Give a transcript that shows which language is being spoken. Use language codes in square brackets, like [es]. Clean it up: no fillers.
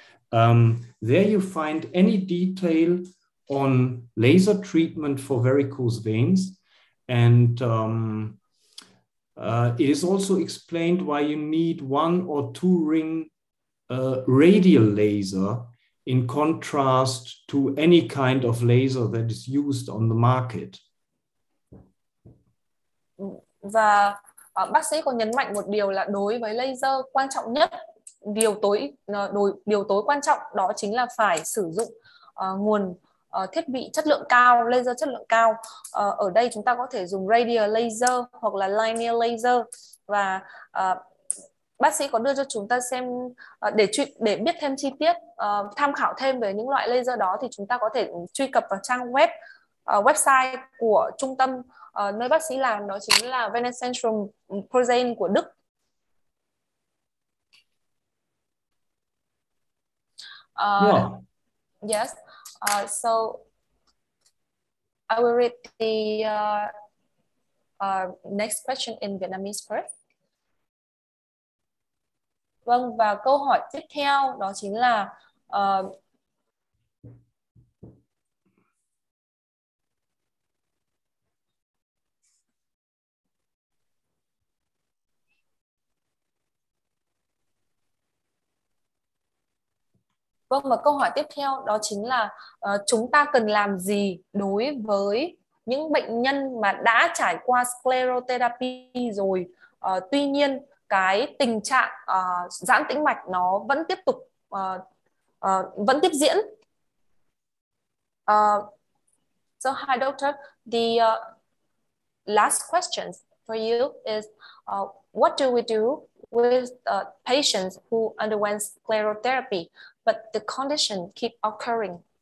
[en] There you find any detail on laser treatment for varicose veins, and it is also explained why you need 1 or 2 ring radial laser in contrast to any kind of laser that is used on the market. [vi] Và bác sĩ còn nhấn mạnh một điều là đối với laser, quan trọng nhất, điều tối quan trọng đó chính là phải sử dụng nguồn thiết bị chất lượng cao, laser chất lượng cao. Ở đây chúng ta có thể dùng radial laser hoặc là linear laser, và bác sĩ có đưa cho chúng ta xem để biết thêm chi tiết, tham khảo thêm về những loại laser đó thì chúng ta có thể truy cập vào trang website của trung tâm nơi bác sĩ làm, đó chính là Venenzentrum Prozain của Đức. [en] Yes. So I will read the next question in Vietnamese first. [vi] Vâng, và câu hỏi tiếp theo đó chính là câu hỏi tiếp theo đó chính là chúng ta cần làm gì đối với những bệnh nhân mà đã trải qua sclerotherapy rồi, tuy nhiên cái tình trạng giãn tĩnh mạch nó vẫn tiếp tục vẫn tiếp diễn. [en] So hi doctor, the last question for you is what do we do with patients who underwent sclerotherapy but the condition keep occurring?